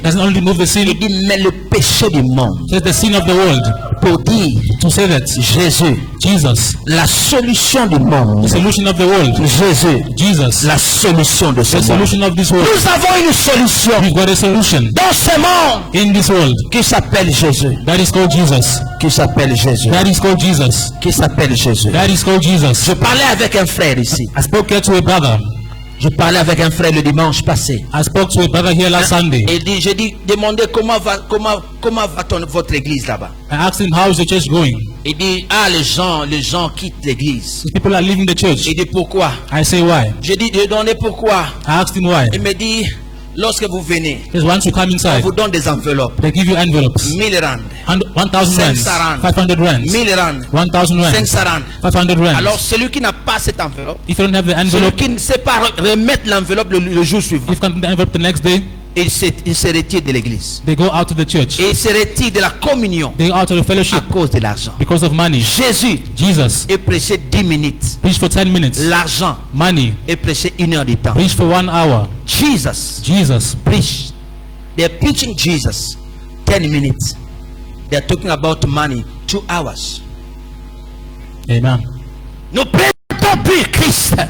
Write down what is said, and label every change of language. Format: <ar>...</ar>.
<en>Doesn't only remove the sin,</en> <fr>Il dit, mais le péché du monde.</fr> <en>it says the sin of the world.</en> <fr>Pour dire,</fr> <en>To say that</en> <fr>Jésus,</fr> <en>Jesus,</en> <fr>la solution du monde.</fr> <en>the solution of the world.</en> <fr>Jésus,</fr> <en>Jesus,</en> <fr>la solution de ce monde.</fr> <en>solution of this world.</en> <fr>Nous avons une solution</fr> <en>We've got a solution</en> <fr>dans ce monde</fr> <en>in this world.</en> <fr>qui s'appelle Jésus.</fr> <en>That is called Jesus.</en> <fr>Qui s'appelle Jésus.</fr> <en>That is called Jesus.</en> <fr>Qui s'appelle Jésus.</fr> <en>That is called Jesus.</en> <fr>Je parlais avec un frère ici.</fr> <en>I spoke here to a brother.</en> <fr>Je parlais avec un frère le dimanche passé.</fr> <en>I spoke to a brother here last Sunday.</en> <fr>Et j'ai dit, demandez comment va votre église là-bas.</fr> <en>I asked him, how is the church going?</en> <fr>Il dit, les gens quittent l'église.</fr> <en>People are leaving the church.</en> <fr>Il dit, pourquoi?</fr> <en>I say, why?</en> <fr>J'ai dit, je demandais pourquoi.</fr> <en>I asked him why.</en> <fr>Il me dit, lorsque vous venez,</fr> <en>Because once you come</en> <fr>on</fr> <en>inside,</en> <fr>vous donne des enveloppes.</fr> <en>they give you envelopes.</en> <fr>1000 rand,</fr> <en>1,000 rands,</en> <fr>500 rands,</fr> <en>500 rands,</en> <fr>1000 rand,</fr> <en>1,000 rands,</en> <fr>500 rand.</fr> <en>500 rands.</en> <fr>Alors celui qui n'a pas cette enveloppe,</fr> <en>If you don't have the</en> <fr>celui</fr> <en>envelope,</en> <fr>qui ne sait pas remettre l'enveloppe le jour suivant,</fr> <en>if you can't get the envelope the next day,</en> <fr>il se retire de l'église.</fr> <en>they go out to the church.</en> <fr>Et il se retire de la communion</fr> <en>They go out to the</en> <fr>à</fr> <en>fellowship</en> <fr>cause de l'argent.</fr> <en>because of money.</en> <fr>Jésus</fr> <en>Jesus</en> <fr>est prêché 10 minutes.</fr> <en>preached for 10 minutes.</en> <fr>L'argent</fr> <en>Money</en> <fr>est prêché 1 heure du temps.</fr> <en>preached for 1 hour. Jesus Jesus preach. They're preaching Jesus 10 minutes. They're talking about money 2 hours. Amen.</en> <fr>Nous présentons plus Christ.</fr>